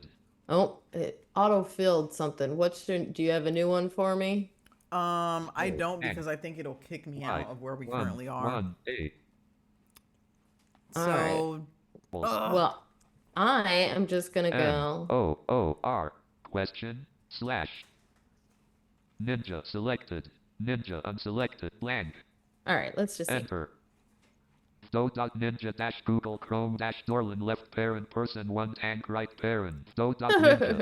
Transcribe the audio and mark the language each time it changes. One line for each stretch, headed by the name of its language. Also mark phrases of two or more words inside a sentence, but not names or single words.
English: it auto-filled something. Do you have a new one for me? I don't, because I think it'll kick me out of where we currently are. 1, A. So, Well, I am just gonna go. N-O-O-R question slash ninja selected, ninja unselected, blank, All right, let's just see. enter. Do.ninja dash Google Chrome dash Dorlan left parent person 1 tank right parent. Do.ninja.